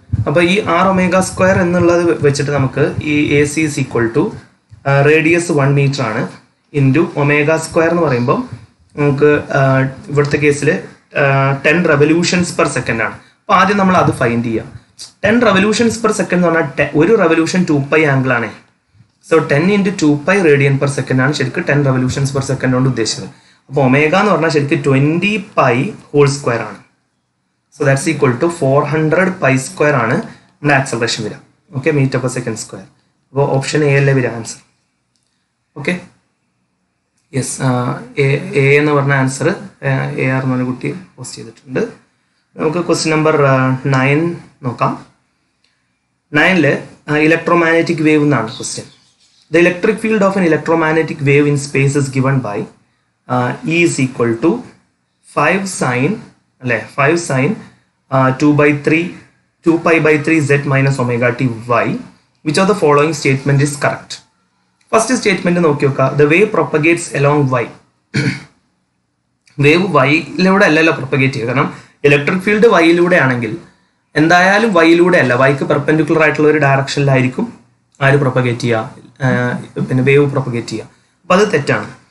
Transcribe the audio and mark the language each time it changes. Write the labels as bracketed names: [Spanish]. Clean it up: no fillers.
[Malayalam] അപ്പോൾ ഈ r⍵² എന്നുള്ളത് വെച്ചിട്ട് നമുക്ക് ഈ [English] AC is equal to [Malayalam] radius 1 meter ആണ് ഇൻറ്റു ω² എന്ന് പറയുമ്പോൾ നമുക്ക് ഇവിടുത്തെ കേസിൽ 10 revolutions per second ആണ്. അപ്പോൾ ആദ്യം നമ്മൾ അത് ഫൈൻഡ് ചെയ്യാം. 10 revolutions per second എന്ന് പറഞ്ഞാൽ ഒരു റെവല്യൂഷൻ 2π ആംഗിൾ ആണ്. സോ 10 × 2π radian per second ആണ് ശരിക്കും 10 revolutions per second കൊണ്ട് ഉദ്ദേശിച്ചത്. അപ്പോൾ ω എന്ന് പറഞ്ഞാൽ ശരിക്കും 20π² ആണ്. [English] so that's equal to [Malayalam] 400π² ആണ് നമ്മുടെ ആക്സലറേഷൻ വരിക. Okay, m/s². അപ്പോൾ ഓപ്ഷൻ എ അല്ലേ വരിക ആൻസർ. ഓക്കെ, യെസ്, എ എന്ന് പറഞ്ഞ ആൻസർ AR എന്ന് പറഞ്ഞ കുട്ടി പോസ്റ്റ് ചെയ്തിട്ടുണ്ട്. നമുക്ക് ക്വസ്റ്റ്യൻ നമ്പർ 9 നോക്കാം. 9ൽ ഇലക്ട്രോമാഗ്നറ്റിക് വേവ് എന്നാണ് question. [English] The electric field of an electromagnetic wave in space is given by E is equal to 5 sin അല്ലേ 5 sin 2π/3 z minus ωt y. Which of the following statement is correct? First statement [Malayalam] നോക്കി നോക്കുക. [English] The wave propagates along y. [Malayalam] Wave വൈയിലൂടെ അല്ലല്ലോ propagate ചെയ്യുക. കാരണം electric field വൈയിലൂടെ ആണെങ്കിൽ എന്തായാലും വൈയിലൂടെ അല്ല, വൈക്ക് പെർപെൻഡിക്കുലർ ആയിട്ടുള്ള ഒരു ഡയറക്ഷനിലായിരിക്കും പ്രൊപ്പഗേറ്റ് ചെയ്യുക, പിന്നെ വേവ് പ്രൊപ്പഗേറ്റ് ചെയ്യുക. അപ്പം അത് തെറ്റാണ്.